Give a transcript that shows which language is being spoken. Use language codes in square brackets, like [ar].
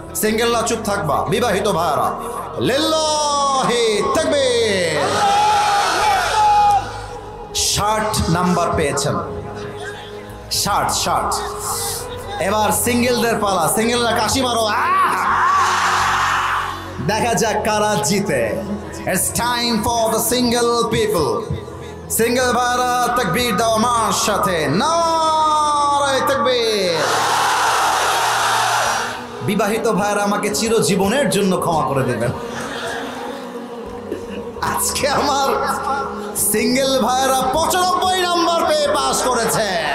[bn] সিঙ্গেলরা চুপ থাকবা। বিবাহিত ভাইরা লিল্লাহি তাকবীর। 60 নাম্বার পেয়েছেন, 60। এবার সিঙ্গেলদের পালা, সিঙ্গেলরা কাশি মারো, দেখা যাক কারা জিতে। [en] It's time for the single people. [bn] Single ভাইরা তাকবীর দাও আমার সাথে, নারে তাকবীর। বিবাহিত ভাইরা আমাকে চিরজীবনের জন্য ক্ষমা করে দেবেন। আজকে আমার সিঙ্গেল ভাইরা 95 নাম্বার পেয়ে পাস করেছে।